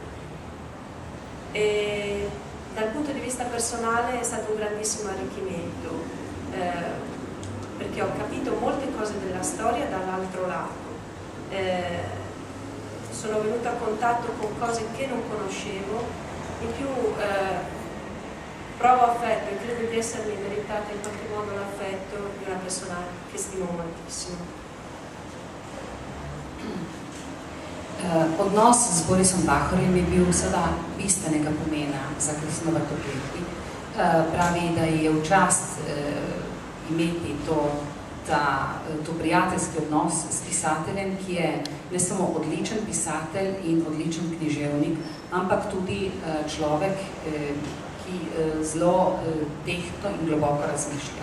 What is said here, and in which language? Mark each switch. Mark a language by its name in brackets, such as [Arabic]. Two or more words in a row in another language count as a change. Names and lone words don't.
[Italian] E dal punto di vista personale è stato un grandissimo arricchimento, perché ho capito molte cose della storia dall'altro lato. Sono venuta a contatto con cose che non conoscevo, in più provo affetto e credo di essermi meritata in qualche modo l'affetto di una persona che stimo moltissimo. [Slovenian] Odnos z Borisom Pahorjem je bil seveda bistvenega pomena za Kristino Bartokleti. Pravi, da je v čast imeti to prijateljski odnos s pisateljem, ki je ne samo odličen pisatelj in odličen književnik, ampak tudi človek, ki zelo tehtno in globoko razmišlja.